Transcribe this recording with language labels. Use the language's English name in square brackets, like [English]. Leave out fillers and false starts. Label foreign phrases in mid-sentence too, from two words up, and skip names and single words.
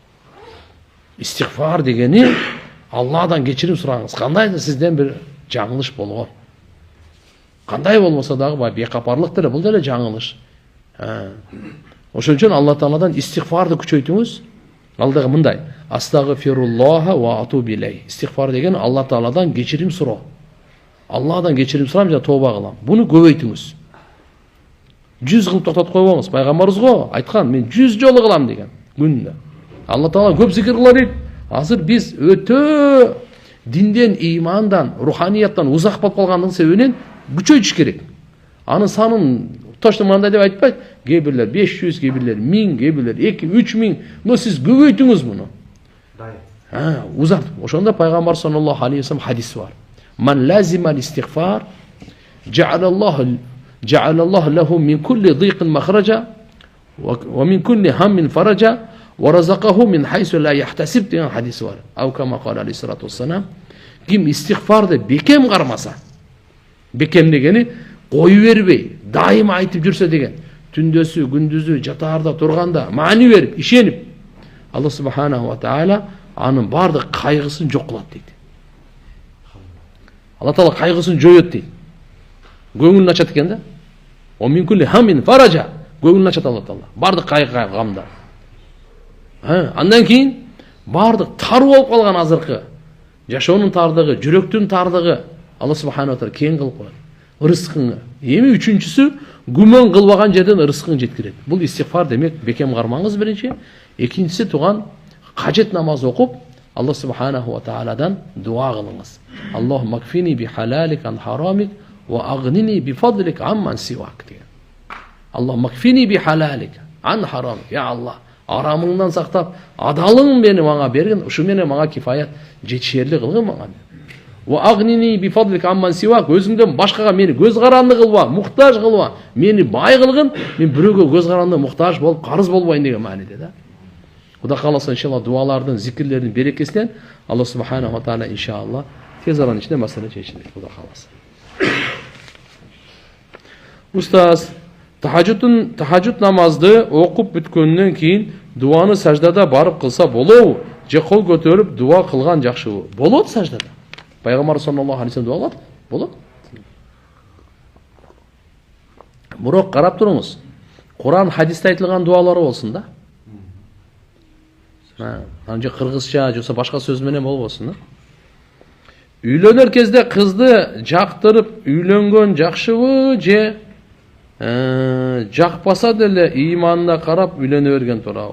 [Kyrgyz] Истигфар дегени Алладан кечирим сураңыз. Кандайдыр сизден бир жаңылыш болгон. Кандай болмосо дагы бейкапарлык деле, бул деле жаңылыш. Ошон үчүн Алла Тааладан истигфарды күчөйтүңүз. Ал дагы мындай: [Arabic] أستغفر الله وأتوب إليه. [Kyrgyz] Истигфар деген Алла Тааладан кечирим суроо. Алладан кечирим сурам жана тооба кылам. Буну көбөйтүңүз. 100 кылып токтотуп койбоңуз. Пайгамбарыбыз го айткан, мен 100 жолу кылам деген күндө. Алла Таала көп зикир кыла дейт. Азыр биз өтө динден, имандан, руханияттан узак болуп калгандын себебинен күчөйтүш керек. Анын санын точно мындай деп айтпайт. Кээ бирлер 500, кээ бирлер 1000, кээ бирлер 2-3000. Но сиз көбөйтүңүз муну. Узартып. Ошондо Пайгамбар [Arabic] صلى الله عليه وسلم [Kyrgyz] хадис бар. [Arabic] من لزم الاستغفار جعل الله له من كل ضيق مخرجا ومن كل هم فرجا ورزقه من حيث لا يحتسب [Kyrgyz] деген хадис бар. [Arabic] أو كما قال عليه الصلاة والسلام. [Kyrgyz] Ким истигфарды бекем кармаса, бекем дегени кою бербей, дайым айтып жүрсө деген, түндөсү, күндүзү, жатаарда, турганда маани берип, ишенип, Алла [Arabic] سبحانه وتعالى [Kyrgyz] анын бардык кайгысын жок кылат дейт. Алла Таала кайгысын жоёт дейт. Көңүлүн ачат экен да. [Arabic] أو من كل هم فرجا. [Kyrgyz] Көңүлүн ачат Алла Таала. Бардык кайгы, гамда. Андан кийин бардык тар болуп калган азыркы жашоонун тардыгы, жүрөктүн тардыгы Алла [Arabic] سبحانه وتعالى [Kyrgyz] кең кылып коет. Рызкыңы. Эми үчүнчүсү гүмөн кылбаган жерден рызкың жеткирет. Бул истигфар демек, бекем кармаңыз биринчи. Экинчиси туган кажет намаз окуп, Алла [Arabic] سبحانه وتعالى [Kyrgyz] дуа кылыңыз. [Arabic] اللهم اكفني بحلالك عن حرامك وأغنني بفضلك عمن سواك деген. اللهم اكفني بحلالك عن حرامك. [Kyrgyz] Я Аллах, арамыңдан сактап, адалың мени мага берген, ушу менен мага кифаят жетишерлик кылгын мага. [Arabic] وأغنني بفضلك عمن سواك. [Kyrgyz] Өзүңдөн башкага мени көз каранды кылба, муктаж кылба. Мени бай кылгын, мен бирөөгө көз каранды муктаж болуп, карыз болбойн деген мааниде да. Кудай кааласа иншалла дуалардын, зикирлердин берекесинен Алла [Arabic] سبحانه وتعالى [Kyrgyz] иншалла тез аранын ичинде маселе чечилет. Кудай кааласа. Устаз, тахажжуд намазды окуп бүткөндөн кийин дуаны саждада барып кылса болобу? Же кол көтөрүп дуа кылган жакшыбы? Болот саждада. Пайгамбар [Arabic] صلى الله عليه وسلم [Kyrgyz] дуа кылат? Болот. Бирок карап туруңуз. Куран, хадисте айтылган дуалары болсун да. Анча кыргызча жоксо башка сөз менен болбосун да. Үйлөнөр кезде кызды жактырып үйлөнгөн жакшыбы же жакпаса деле ыйманына карап үйлөнө берген туурабы?